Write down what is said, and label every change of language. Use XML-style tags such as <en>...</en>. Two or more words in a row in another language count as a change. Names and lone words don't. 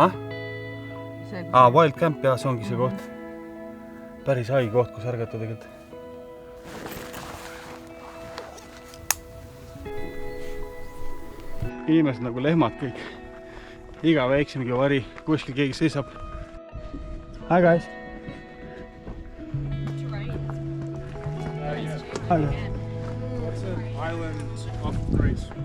<et>Wild Camp, jah, see ongi see koht. Päris haigi koht, kus ärgata tegelikult. Inimesed nagu lehmad kõik. Iga väiksemgi vari, kuskil keegi seisab.</et> <en>Hi guys! Hi guys! It's an island off of Greece.</en>